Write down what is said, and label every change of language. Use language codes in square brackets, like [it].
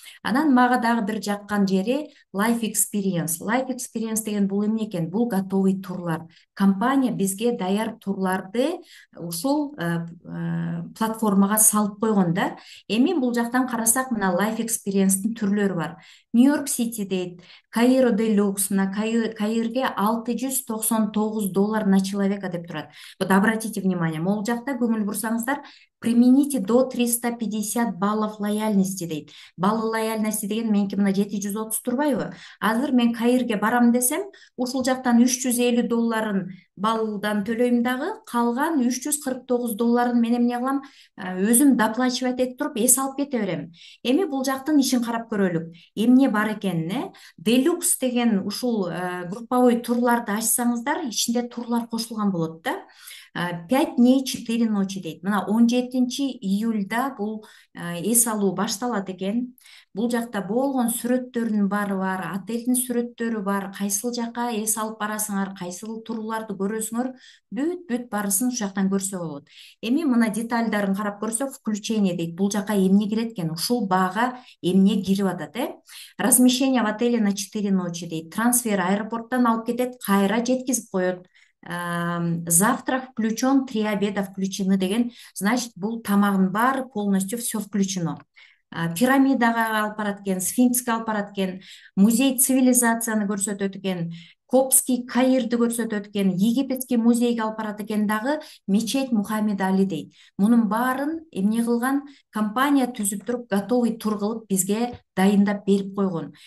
[ky] Анан мага дагы бир жаккан жери Life Experience. Life Experience деген бул эмне экен? Бул готовый турлар. Компания бизге даяр турларды ушул платформага салып койгон да. Эми бул жактан карасак, мына Life Experience'тин түрлөрү бар. Нью-Йорк Сити дейт, Каиро Делюкс, мына Каирге $699 на человека деп турат. [ru] Вот обратите внимание, [ky] могул жакта көңүл бурсаңыздар, [ru] примените до 350 баллов лояльности дейт. [ky] Баллы лояльности деген меники мына 730 турбайбы? Азыр мен Каирге барам десем, ушул жактан $350 баллдан төлөйм дагы, калган $349 мен эмне кылам? Өзүм доплачивать этип туруп эс алып кете берем. Эми бул жактын ишин карап көрөлүк. Эмне бар экенин, Делюкс деген ушул групповой турларды ачсаңыздар, ичинде турлар кошулган болот да. [ru] 5 дней 4 ночи дейт. [ky] Мына 17-июльда бул эс алуу башталат экен. Бул жакта болгон сүрөттөрдүн баары бар, отельдин сүрөттөрү бар, кайсыл жака эс алып барасыңар, кайсыл турларды көрөсүңөр, бүт баарысын ушул жактан көрсө болот. Эми мына детальдарын карап көрсөк, включение дейт. Бул жака эмне кирет экен? Ушул баага эмне кирип атат, [ru] Размещение в отеле на 4 ночи [ky] дейт. Трансфер аэропорттон алып кетет, кайра жеткизип коет. [ru] Завтрак включен, 3 обеда включены [ky] деген, значит, бул тамагын баары [ru] полностью все включено. [ky] Пирамидага алып барат экен, сфинкске алып барат экен, музей цивилизацияны көрсөтөт экен, Копский Каирди көрсөтөт экен, Египетский музейге алып барат экен дагы, мечеть Мухаммед Али дейт. Мунун баарын эмне кылган? Компания түзүп туруп, готовый тур кылып бизге дайындап берип койгон.